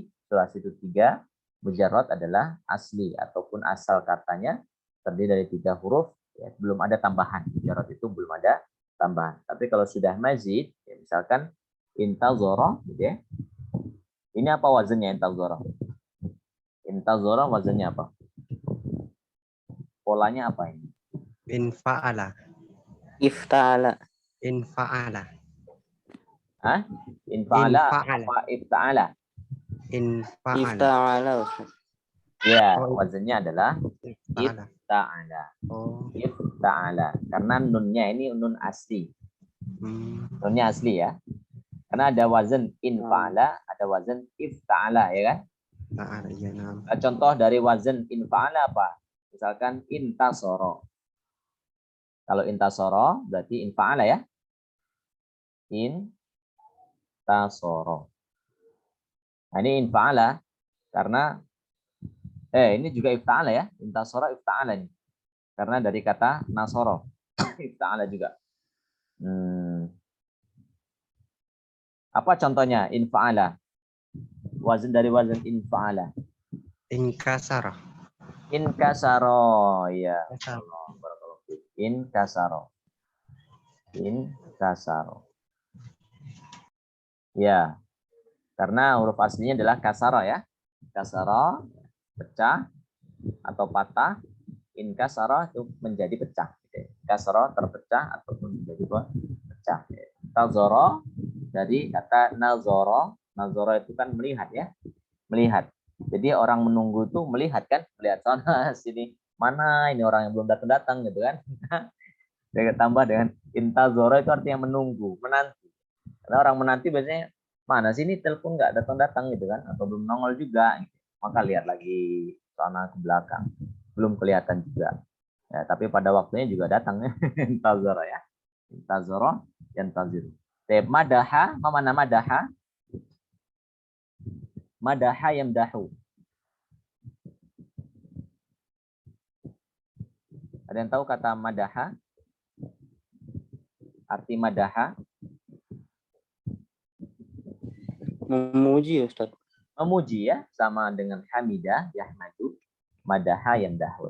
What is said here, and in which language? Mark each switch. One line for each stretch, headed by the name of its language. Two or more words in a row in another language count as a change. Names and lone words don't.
Indonesian: Sulasi itu 3, mujarrad adalah asli ataupun asal katanya terdiri dari 3 huruf, ya, belum ada tambahan. Mujarrad itu belum ada tambahan. Tapi kalau sudah mazid, ya, misalkan intazara gitu ya. Ini apa wazannya intazara? Intazara wazannya apa? Polanya apa ini? Infa'ala. Ifta'ala. Infa'ala. Hah? Infa'ala apa ifta'ala? Infa'ala. Ifta'ala, Ustaz. Ya, Oh, wazannya adalah Ifta'ala. ifta'ala. Oh. Ifta'ala. Karena nunnya ini nun asli. Nunnya asli ya. Karena ada wazan infa'ala, ada wazan ifta'ala ya kan? Ta'ala, ya, nam. Contoh dari wazan infa'ala apa? Misalkan intasoro. Kalau intasoro berarti infa'ala ya. Intasoro. Nah, ini infa'ala karena ini juga ifta'ala ya.
Arabic: انتصر افتعل ini.
Indonesian: Karena dari kata nasoro. Ifta'ala juga. Apa contohnya infa'ala? Wazan dari wazan infa'ala. Inkasara. Inkasaro, ya. Inkasaro. Inkasaro. Ya. Karena huruf aslinya adalah kasaro ya. Kasaro, pecah atau patah. Inkasaro itu menjadi pecah. Kasaro terpecah ataupun menjadi pecah. Tazoro dari kata nazoro. Nazoro itu kan melihat ya. Melihat. Jadi orang menunggu itu melihat kan, melihat sana sini, mana ini orang yang belum datang gitu kan. Tambah dengan intazoro itu artinya menunggu, menanti. Karena orang menanti biasanya mana sini telepon nggak datang gitu kan, atau belum nongol juga. Gitu. Maka lihat lagi sana ke belakang, belum kelihatan juga. Ya, tapi pada waktunya juga datang intazoro ya. Intazoro dan taziru. Madaha, mana madaha?
Arabic: مدح يمدح.
Indonesian: Ada yang tahu kata madaha? Arti madaha? Memuji, Ustaz. Memuji ya, sama dengan
Arabic: حمد يحمد مدح يمدح.